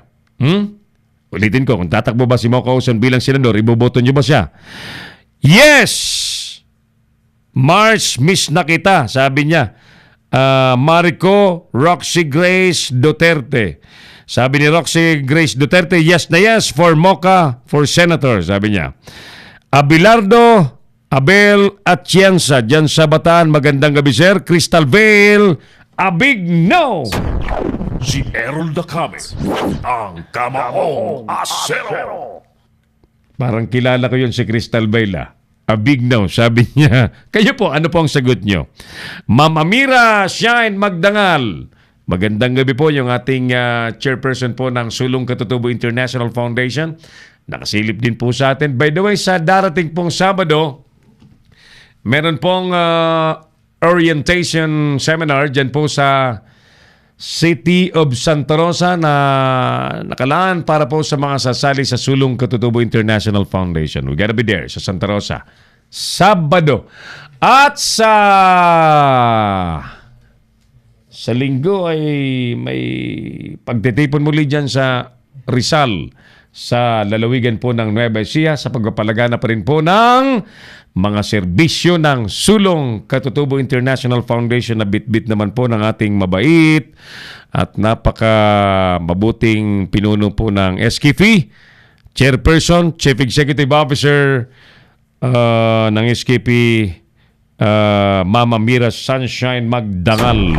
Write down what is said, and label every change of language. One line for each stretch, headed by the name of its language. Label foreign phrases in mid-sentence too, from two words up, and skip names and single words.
Filipino: Ulitin ko, kung tatakbo ba si Mocha Oson bilang senador, iboboto nyo ba siya?
English: Yes!
Filipino: Mars, miss na kita, sabi niya. Marico Roxy Grace Duterte. Sabi ni Roxy Grace Duterte, yes na yes
English: for Mocha for Senator,
Filipino: sabi niya. Abelardo Abel Atienza, dyan sa Bataan, magandang gabi sir.
English: Crystal Vale, a big no!
Filipino: Si Errol Dacame, ang Kamaong Asero. Parang kilala ko yun si Crystal Vale.
English: A big no,
Filipino: sabi niya. Kayo po, ano po ang sagot nyo? Ma'am Amira Shine Magdangal, Magandang gabi po yung ating chairperson po ng Sulong Katutubo International Foundation. Nakasilip din po sa atin.
English: By the way,
Filipino: sa darating pong Sabado, meron pong
English: orientation seminar
Filipino: dyan po sa City of Santa Rosa na nakalaan para po sa mga sasali sa Sulong Katutubo International Foundation.
English: We gotta be there sa Santa Rosa. Sabado.
Filipino: At sa linggo ay may pagtitipon muli dyan sa Rizal sa lalawigan po ng Nueva Ecija sa pagpapalagana pa rin po ng mga serbisyo ng Sulong Katutubo International Foundation na bit-bit naman po ng ating mabait at napaka mabuting pinuno po ng SKP, Chairperson,
English: Chief Executive Officer
Filipino: ng SKP, Mama Mira Sunshine Magdangal.